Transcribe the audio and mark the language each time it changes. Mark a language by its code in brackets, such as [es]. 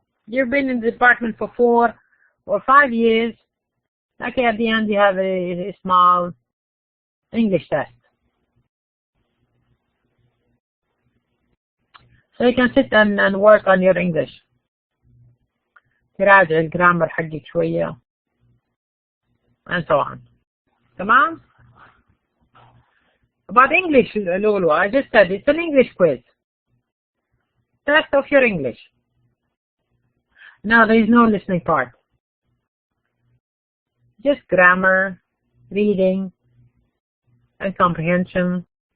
[en] You've been in the department for 4 or 5 years. Okay, at the end you have a small English test. So you can sit and work on your English. [ar] تراجع الجرامر حقك شوية [en] and so on. [ar] تمام? [en] About English, Lulu, I just said it's an English quiz. Test of your English. No, there is no listening part. Just grammar, reading, and comprehension.